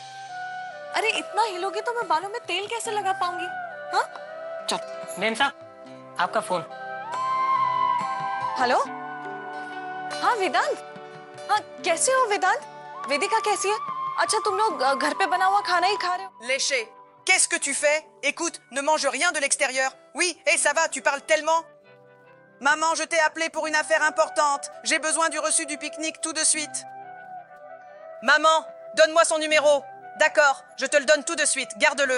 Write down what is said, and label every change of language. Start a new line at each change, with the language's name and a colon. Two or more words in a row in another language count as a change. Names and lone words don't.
Hindi: अरे इतना हिलोगे तो मैं बालों में तेल कैसे लगा पाऊंगी? हाँ? चल। मैम साहब, आपका फोन। हेलो? हाँ वेदांत। हाँ कैसे हो वेदांत? वेदिका कैसी है? अच्छा तुम लोग घर पे बना हुआ खाना ही खा रहे हो?
French: Léché, qu'est-ce que tu fais? Écoute, ne mange rien de l'extérieur. Oui, ça va, tu parles tellement. Maman, je t'ai appelé pour une affaire importante. J'ai besoin du reçu du pique-nique tout de suite. Maman, donne-moi son numéro. D'accord, je te le donne tout de suite, garde-le.